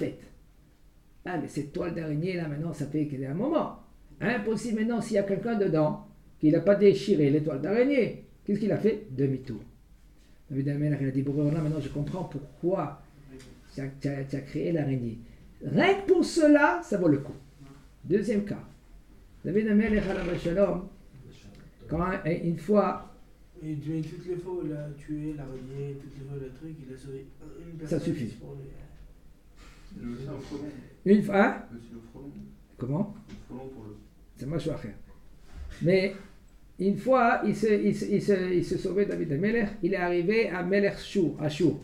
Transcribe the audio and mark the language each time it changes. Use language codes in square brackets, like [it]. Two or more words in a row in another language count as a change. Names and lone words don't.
[fr] Ah, mais cette toile d'araignée, là, maintenant, ça fait qu'elle est un moment. Impossible maintenant s'il y a quelqu'un dedans qui n'a pas déchiré l'étoile d'araignée. Qu'est-ce qu'il a fait? Demi-tour. David Amelech, il a dit, Boréolam, maintenant je comprends pourquoi tu as créé l'araignée. Rien que pour cela, ça vaut le coup. Deuxième cas. David Amelech, [he] עליו השלום, [fr] quand une fois, Et toutes les fois où il a tué l'araignée, toutes les fois le truc, il a sauvé une personne. Ça suffit. Pour les... C'est le frelon. une fois, hein? C'est le frelon. Comment? Le frelon pour le. C'est moi je vais faire. Mais une fois, il se sauvait David Amelech, il est arrivé à Melech Ashur.